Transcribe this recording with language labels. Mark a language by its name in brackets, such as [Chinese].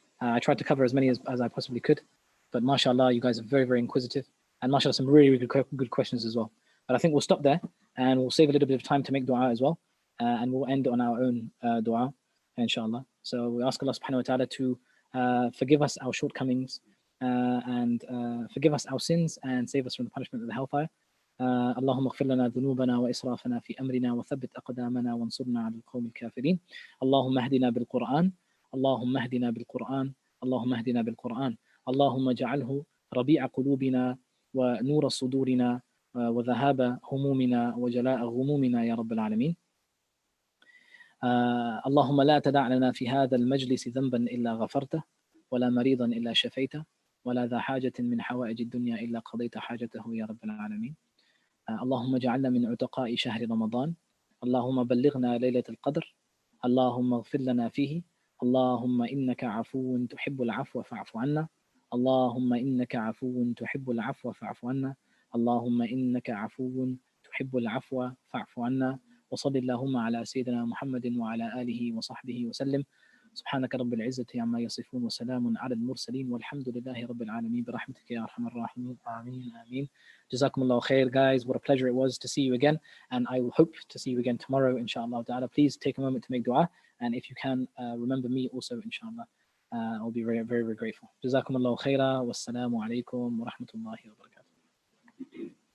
[English] I tried to cover as many as I possibly could, but mashallah, you guys are very, very inquisitive, and mashallah, some really, really good questions as well. But I think we'll stop there, and we'll save a little bit of time to make dua as well, and we'll end on our own dua, inshallah. So we ask Allah subhanahu wa ta'ala to forgive us our shortcomings, and forgive us our sins, and save us from the punishment of the hellfire. [Arabic] اللهم اغفر لنا ذنوبنا وإسرافنا في أمرنا وثبت أقدامنا وانصرنا على القوم الكافرين. اللهم اهدنا بالقرآن، اللهم اهدنا بالقرآن، اللهم اهدنا بالقرآن، اللهم اجعله ربيع قلوبنا ونور صدورنا وذهاب همومنا وجلاء غمومنا يا رب العالمين. اللهم لا تدع لنا في هذا المجلس ذنبا إلا غفرته، ولا مريضا إلا شفيته، ولا ذا حاجة من حوائج الدنيا إلا قضيت حاجته يا رب العالمين. اللهم اجعلنا من عتقاء شهر رمضان، اللهم بلغنا ليلة القدر، اللهم اغفر لنا فيه، اللهم إنك عفو تحب العفو فاعف عنا، اللهم إنك عفو تحب العفو فاعف عنا، اللهم إنك عفو تحب العفو فاعف عنا. وصل اللهم على سيدنا محمد وعلى آله وصحبه وسلم. سبحانك رب العزة عما يصفون وسلام على المرسلين والحمد لله رب العالمين برحمتك يا أرحم الراحمين. آمين آمين. جزاكم الله [English] khair, guys. What a pleasure it was to see you again, and I will hope to see you again tomorrow, inshallah ta'ala. Please take a moment to make dua, and if you can, remember me also, inshallah. I'll be very, very, very grateful. [Arabic] جزاكم الله خيرا والسلام عليكم ورحمة الله وبركاته.